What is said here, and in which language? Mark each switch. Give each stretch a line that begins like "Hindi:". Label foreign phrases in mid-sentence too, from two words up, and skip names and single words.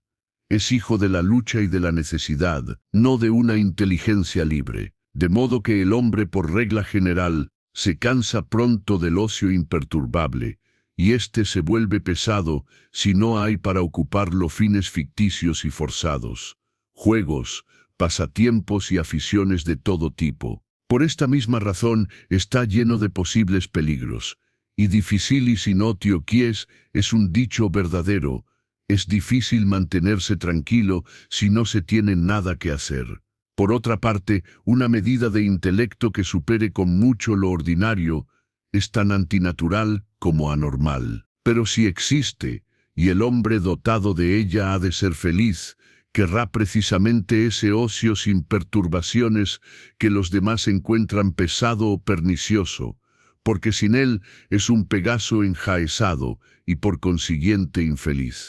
Spanish: Es hijo de la lucha y de la necesidad, no de una inteligencia libre, de modo que el hombre por regla general se cansa pronto del ocio imperturbable, y éste se vuelve pesado si no hay para ocuparlo fines ficticios y forzados, juegos, pasatiempos y aficiones de todo tipo. Por esta misma razón está lleno de posibles peligros, y
Latin: difficilis in otio quies
Spanish: es un dicho verdadero. Es difícil mantenerse tranquilo si no se tiene nada que hacer. Por otra parte, una medida de intelecto que supere con mucho lo ordinario es tan antinatural como anormal. Pero si existe, y el hombre dotado de ella ha de ser feliz, querrá precisamente ese ocio sin perturbaciones que los demás encuentran pesado o pernicioso, porque sin él es un Pegaso enjaezado y por consiguiente infeliz.